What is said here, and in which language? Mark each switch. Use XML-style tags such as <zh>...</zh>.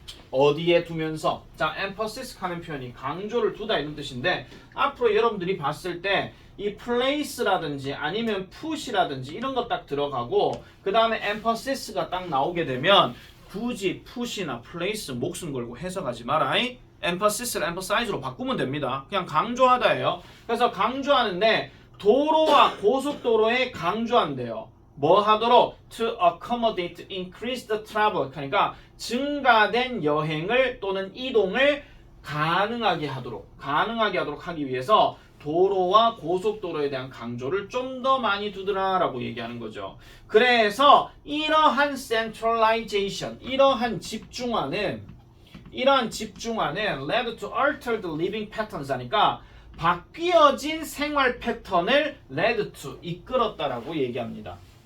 <ko>어디에 두면서, 자, emphasis 하는 표현이 강조를 두다 이런 뜻인데, 앞으로 여러분들이 봤을 때, 이 place라든지 아니면 put이라든지 이런 거 딱 들어가고, 그 다음에 emphasis가 딱 나오게 되면, 굳이 put이나 place 목숨 걸고 해석하지 마라. emphasis, emphasize로 바꾸면 됩니다. 그냥 강조하다예요. 그래서 강조하는데, 도로와 고속도로에 강조한대요. 뭐 하도록?</ko> <en>To accommodate increased travel.</en> <ko>그러니까 증가된 여행을 또는 이동을 가능하게 하도록 하기 위해서 도로와 고속도로에 대한 강조를 좀 더 많이 두더라라고 얘기하는 거죠. 그래서 이러한 centralization, 이러한 집중화는</ko> <en>led to altered living patterns</en> <ko>하니까 바뀌어진 생활 패턴을 led to 이끌었다라고 얘기합니다.</ko>